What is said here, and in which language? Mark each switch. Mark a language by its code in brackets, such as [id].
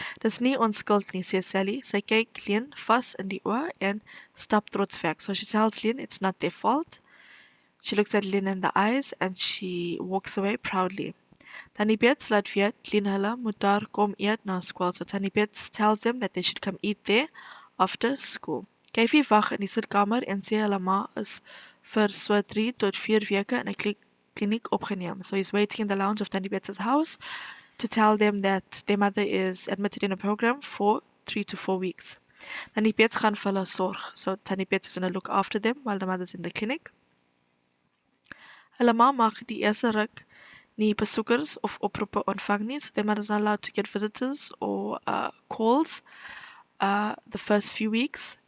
[af] Dis nie onskuld nie, sê Sally. Sy kyk Lien vas in die oë en stap trots weg. [en] So she tells Lien it's not their fault. She looks at Lien in the eyes and she walks away proudly. [af] Tannie Bets laat weet Lien hulle moet daar kom eet na skool. [en] So Tannie Bets tells them that they should come eat there after school. [af] Kyfie wag in die sitkamer en sê hulle ma is vir so 3 tot 4 weke in 'n kliniek opgeneem. [en] So he's waiting in the lounge of Tannie Bets' house to tell them that their mother is admitted in a program for 3 to 4 weeks. [af] Tannie Bets gaan vir hulle sorg. [en] So Tannie Bets is going to look after them while the mother's in the clinic. [af] Hulle ma mag die eerste ruk nie besoekers of oproepe ontvang nie, [en] so their mother's not allowed to get visitors or calls the first few weeks.